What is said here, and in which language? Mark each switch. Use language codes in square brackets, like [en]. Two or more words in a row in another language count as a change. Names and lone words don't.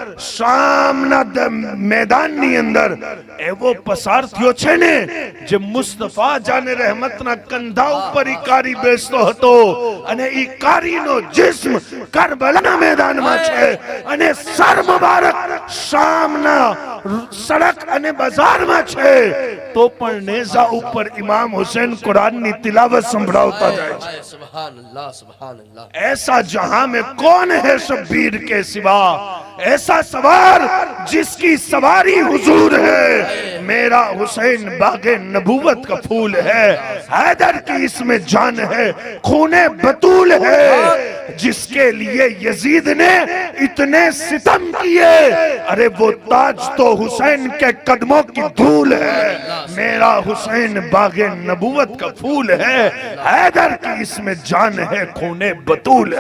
[gu] શામના મેદાનની અંદર એવો પસાર થયો છે ને જે મુસ્તફા જાને રહેમતના કંધા ઉપર ઈ કારી બેસતો હતો અને ઈ કારીનો જિસ્મ કરબલાના મેદાનમાં છે અને સર મુબારક શામના સડક અને બજારમાં છે તો પણ નેઝા ઉપર ઇમામ હુસૈન કુરાનની તિલાવત સંભળાવતા જાય છે. [ar] سبحان الله سبحان الله [ur] ایسا جہاں میں کون ہے شبیر کے سوا، ایسا سوار جس کی سواری حضور ہے، میرا حسین باغِ نبوت کا پھول ہے، حیدر کی اس میں جان ہے، خونِ بتول ہے، جس کے لیے یزید نے اتنے ستم کیے، ارے وہ تاج تو حسین کے قدموں کی دھول ہے، میرا حسین باغِ نبوت کا پھول ہے، حیدر کی اس میں جان ہے، خونِ بتول ہے.